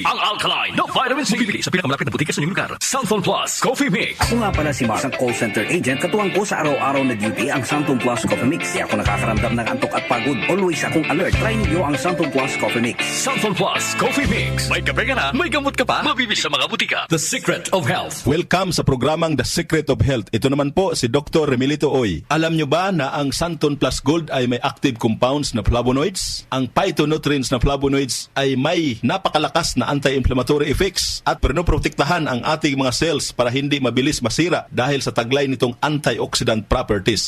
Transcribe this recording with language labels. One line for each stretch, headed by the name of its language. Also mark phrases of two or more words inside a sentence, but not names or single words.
Filipino: Ang alkaline na vitamin C. Mabibili sa pinakamalapit na butika sa inyong lugar. Santon Plus Coffee Mix. Ako nga pala si Mark, ang call center agent. Katuwang ko sa araw-araw na duty ang Santon Plus Coffee Mix. Di ako nakakaramdam ng antok at pagod. Always akong alert. Try niyo ang Santon Plus Coffee Mix. Santon Plus Coffee Mix. May kape ka na, may gamot ka pa. Mabibili sa mga butika. The Secret of Health. Welcome sa programang The Secret of Health. Ito naman po si Dr. Remilito Oy. Alam nyo ba na ang Santon Plus Gold ay may
English: active compounds
Filipino: na flavonoids? Ang phytonutrients na flavonoids ay may napakalakas na
English: anti-inflammatory effects
Filipino: at pinoprotektahan ang ating mga cells para hindi mabilis masira dahil sa taglay nitong
English: antioxidant properties.